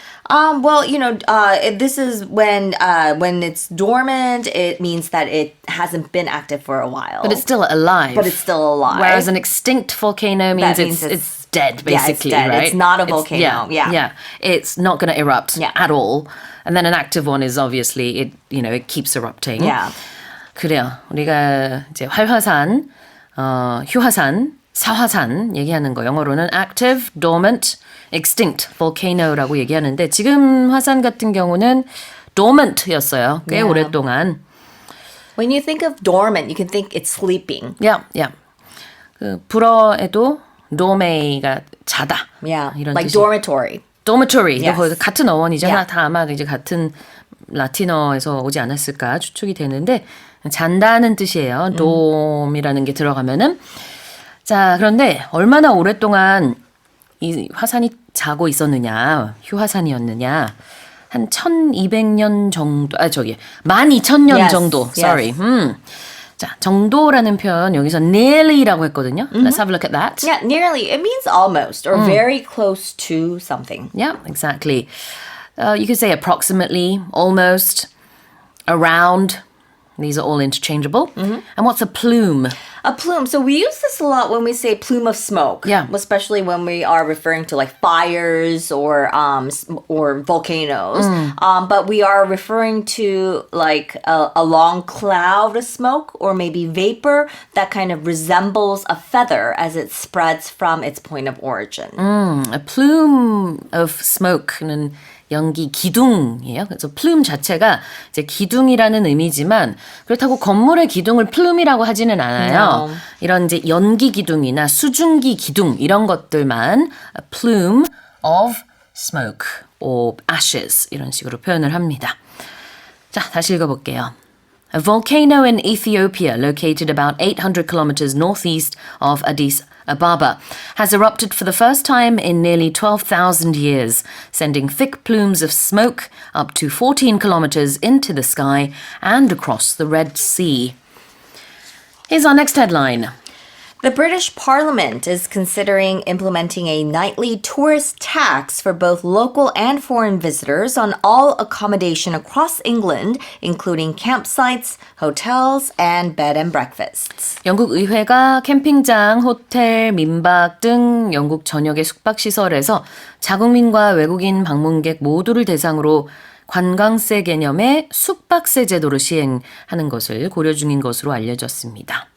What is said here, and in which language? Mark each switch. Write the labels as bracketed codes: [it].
[en] Well, this is when it's dormant, it means that it hasn't been active for a while. But it's still alive. Whereas an extinct volcano means it's dead, basically, yeah, it's dead. right? It's not a volcano. Yeah. It's not going to erupt at all. And then an active one is obviously, it keeps erupting. Yeah. [ko] 그래요. 우리가 이제 활화산, 휴화산, 사화산 얘기하는 거 영어로는 [en] active, dormant, extinct volcano [ko] 라고 얘기하는데 지금 화산 같은 경우는 dormant였어요. 꽤 오랫동안. [en] When you think of dormant, you can think it's sleeping. Yeah. [ko] 그 불어에도 dorme가 자다. [en] Yeah, [ko] 이런 [en] like [ko] 뜻이. [en] dormitory. dormitory. Yes. [ko] 같은 어원이잖아. [en] Yeah. [ko] 다 아마 이제 같은 라틴어에서 오지 않았을까 추측이 되는데 잔다는 뜻이에요. dom이라는 게 들어가면은. 자, 그런데 얼마나 오랫동안 이 화산이 자고 있었느냐, 휴화산이었느냐 한 1200년 정도, 12,000년 [en] Yes, [ko] 정도. [en] yes. Sorry. [ko] 자, 정도라는 표현 여기서 nearly라고 했거든요. [en] Let's have a look at that. Yeah, nearly. It means almost or very close to something. Yeah, exactly. You could say approximately, almost, around. These are all interchangeable. And what's a plume? A plume. So we use this a lot when we say plume of smoke. Yeah. Especially when we are referring to like fires or volcanoes. But we are referring to like a long cloud of smoke or maybe vapor that kind of resembles a feather as it spreads from its point of origin. A plume of smoke [ko] 는 연기 기둥이에요. 그래서 plume 자체가 이제 기둥이라는 의미지만 그렇다고 건물의 기둥을 plume이라고 하지는 않아요. No. 이런 이제 연기 기둥이나 수증기 기둥 이런 것들만 [en] a plume of smoke or ashes [ko] 이런 식으로 표현을 합니다. 자, 다시 읽어볼게요. [en] A volcano in Ethiopia, located about 800 kilometers northeast of Addis Ababa, has erupted for the first time in nearly 12,000 years, sending thick plumes of smoke up to 14 kilometers into the sky and across the Red Sea. Here's our next headline. The British Parliament is considering implementing a nightly tourist tax for both local and foreign visitors on all accommodation across England, including campsites, hotels, and bed and breakfasts. [ko] 영국 의회가 캠핑장, 호텔, 민박 등 영국 전역의 숙박시설에서 자국민과 외국인 방문객 모두를 대상으로 관광세 개념의 숙박세 제도를 시행하는 것을 고려 중인 것으로 알려졌습니다.